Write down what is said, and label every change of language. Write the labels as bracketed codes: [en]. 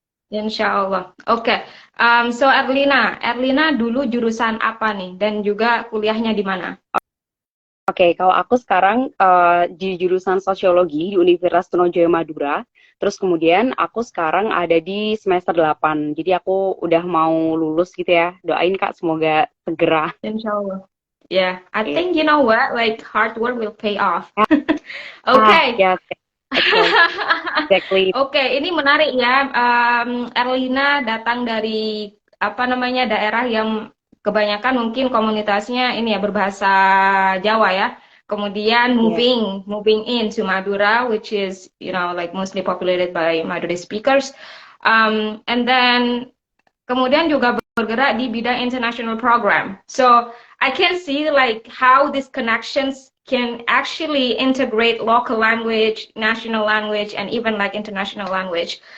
[id] Insya Allah. Oke. So Erlina dulu jurusan apa nih? Dan juga kuliahnya di mana? Oke, kalau aku sekarang di jurusan sosiologi di Universitas Trunojoyo Madura. Terus kemudian aku sekarang ada di semester 8. Jadi aku udah mau lulus gitu ya. Doain Kak semoga segera. [en] Insya Allah. Yeah, I Oke. think you know what, like hard work will pay off. Ah, Okay. ya, exactly. [id] Oke, ini menarik ya. Erlina datang dari apa namanya daerah yang kebanyakan mungkin komunitasnya ini ya berbahasa Jawa ya. Kemudian Ya. [en] moving in to Madura, which is like mostly populated by Madura speakers. And then [id] kemudian juga bergerak di bidang international program. [en] So I can see like how these connections can actually integrate local language, national language, and even like international language.